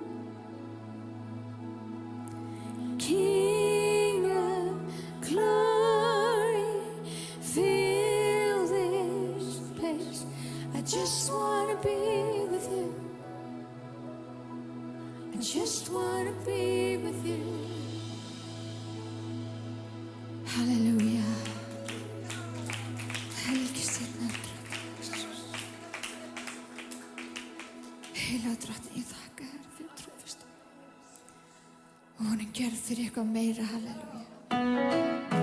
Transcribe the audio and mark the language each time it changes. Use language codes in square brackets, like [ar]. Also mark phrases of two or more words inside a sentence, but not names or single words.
[en] King of glory, fill this place. I just wanna be with you. I just wanna be with you. Halleluja. [is] Helgist þitt nafn. Heilaga drottinn, ég þakka þér fyrir trúfast. Og hún gerð fyrir eitthvað meira, halleluja.